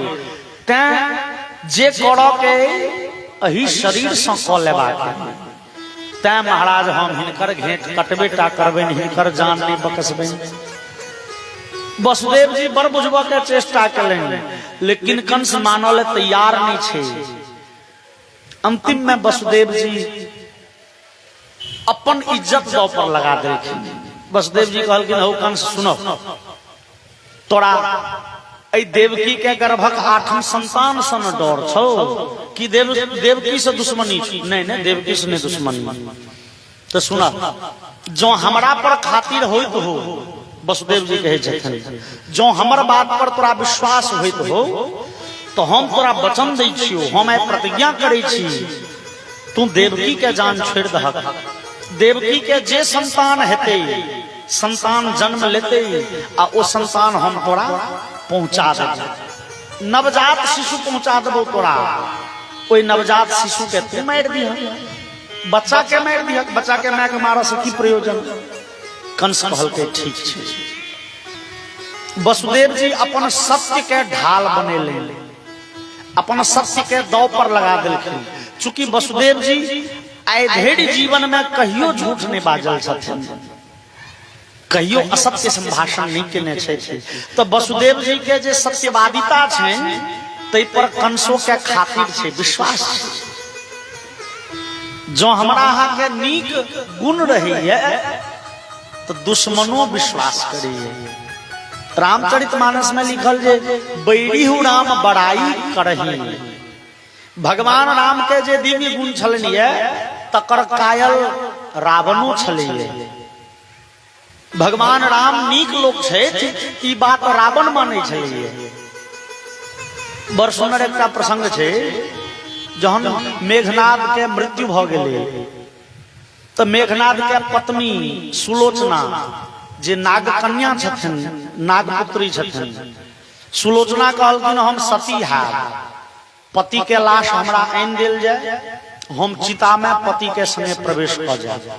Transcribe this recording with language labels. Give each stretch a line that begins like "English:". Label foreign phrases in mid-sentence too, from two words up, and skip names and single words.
Maithili: तैं जे करऽ के एही शरीर से क लेबाक, तैं महाराज हम हिनकर घेंट कटबेटा करबनि, हिनकर जान नहीं बकसबनि। वसुदेव जी बड़ बुझबऽ के चेष्टा केलनि, लेकिन कंस मानल तैयार नहीं छे। अंतिम में वसुदेव जी अपन इज्जत दौ पर लगा देलखिन। वसुदेव जी कहलखिन हौ कंस सुनो, तोरा ऐ देवकी के गर्भक 8म संतान सन डर छौ कि देवकी से दुश्मनी? नहीं नहीं, देवकी से नहीं दुश्मनी। तो सुना, जो हमरा पर खातिर होइत हो, वसुदेव जी कहे छथिन जो हमर बात पर तोरा विश्वास होइत हो तो हम तोरा वचन दै छियो, हम आई प्रतिज्ञा करै छी, तू देवकी के जान छोड़ दहक। देवकी के जे संतान हेते, संतान जन्म लेते, आ ओ संतान हम तोरा पहुंचा देब। नवजात शिशु पहुंचा देबो तोरा। ओई नवजात शिशु के तू मार दिह, बच्चा के मार दिह, बच्चा के माय के मारा से की प्रयोजन? कंस कहल के ठीक छै। वसुदेव जी अपन सत्य के ढाल बनेले, अपन सत्य के दौ पर लगा देलखिन। चूंकि वसुदेव जी आइ धरि जीवन में कहियो झूठ नहीं बाजल छथिन, कहियो असत्य संभाषण नहीं केने छथिन। तो वसुदेव जी के जे सत्यवादिता छनि तै पर कंसो के खातिर छै, विश्वास छै। जो हमरा अहाँ के नीक गुण रहिए तो दुश्मनो विश्वास करिए। रामचरितमानस में लिखल जे
Awadhi: बैरिहु राम बड़ाई करही।
Maithili: भगवान राम के जे दिव्य गुण छलनिए तकर कायल रावणो छलिए। भगवान राम नीक लोक छथि, ई बात रावण मानै छलिए। बड़ सुंदर एकटा प्रसंग छै, जहन मेघनाद के मृत्यु भ गेलै तो मेघनाद के पत्नी सुलोचना जे नागकन्या छथिन, नागपुत्री छथिन, सुलोचना कहलखिन हम सती हैब, पति के लाश हमरा आनि देल जाए, हम चिता में पति के संगे प्रवेश कर जाए।